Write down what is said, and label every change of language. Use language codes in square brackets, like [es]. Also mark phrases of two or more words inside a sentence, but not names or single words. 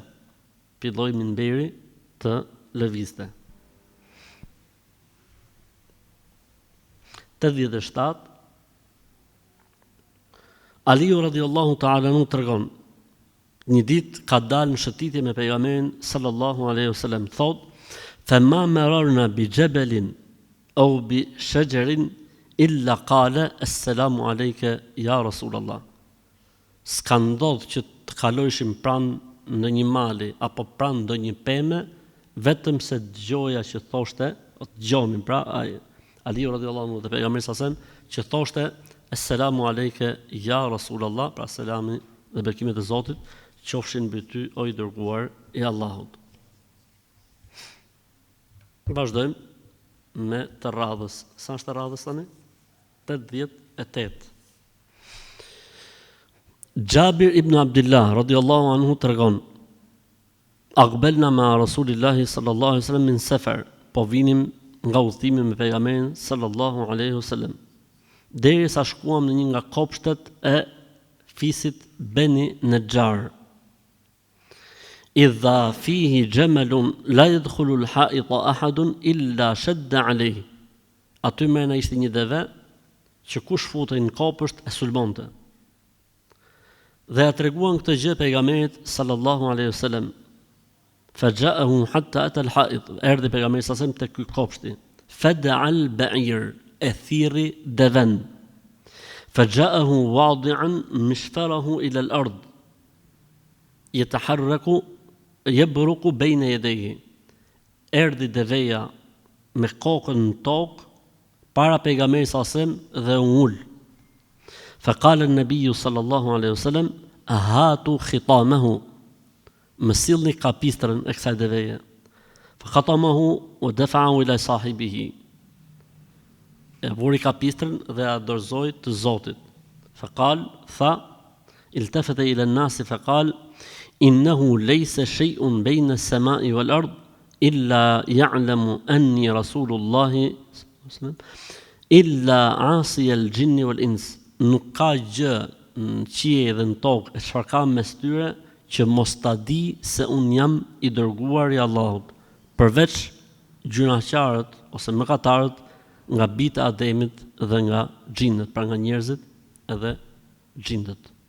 [sq] Filloi minberi të lëvizte. [ar] 87 Aliu رضي الله تعالى عنه [sq] tregon, një ditë ka dalë në shëtitje me pejgamberin [ar] صلى الله عليه وسلم, thot: "فما مررنا بجبل أو بشجر إلا قال السلام عليك يا رسول الله." [sq] S'ka ndodhur që të kalojshim pranë në një mali apo pranë ndonjë peme, vetëm se dëgjoja që thoshte, dëgjonin pra Aliu [ar] رضي الله عنه [sq] dhe pejgamberi [ar] صلى الله عليه وسلم [sq] që thoshte: [ar] "السلام عليك يا رسول الله", [sq] pra selami dhe bekimet e Zotit qofshin mbi ty, o i dërguar i Allahut. Vazhdojmë me të radhës. Sa është të radhës tani? 88. [ar] Jabir ibn Abdullah رضي الله عنه tregon: "أقبلنا مع رسول الله صلى الله عليه وسلم من سفر", [sq] po vinim nga udhëtimi me pejgamberin [ar] صلى الله عليه وسلم, [sq] derisa shkuam në një nga kopshtet e fisit Beni Najjar. [ar] إذا فيه جمل لا يدخل الحائط أحد إلا شد عليه. [sq] Aty mrena ishte një deve që kush futej në kopësht e sulmonte. Dhe ja treguan këtë gjë pejgamberit [ar] صلى الله عليه وسلم. فجاءه حتى أتى الحائط. [sq] Erdhi pejgamberi [ar] صلى الله عليه وسلم [sq] te ky kopshti. [ar] فدعا البعير, [sq] e thirri deven. [ar] فجاءه واضعا مشفره إلى الأرض. يتحرك يبرق بين يديه. [sq] Erdhi deveja me kokën në tokë para pejgamberit [ar] صلى الله عليه وسلم [sq] dhe u ul. [ar] فقال النبي صلى الله عليه وسلم: "هاتوا خطامه", [sq] më sillni kapistrën e kësaj deveje. [ar] فخطمه ودفعه إلى صاحبه, [sq] e vuri kapistrën dhe a dorëzoi të Zotit. [ar] فقال, tha, التفت إلى الناس فقال: إنه ليس شيء بين السماء والأرض إلا يعلم أني رسول الله إلا عاصي الجن والإنس. [sq] Nuk ka gjë në qiell dhe në tokë e çfarë ka mes tyre që mos ta di se un jam i dërguar i Allahut, përveç gjunaqarët ose mëkatarët nga bijtë e Ademit dhe nga xhinët, pra nga njerëzit edhe xhindët.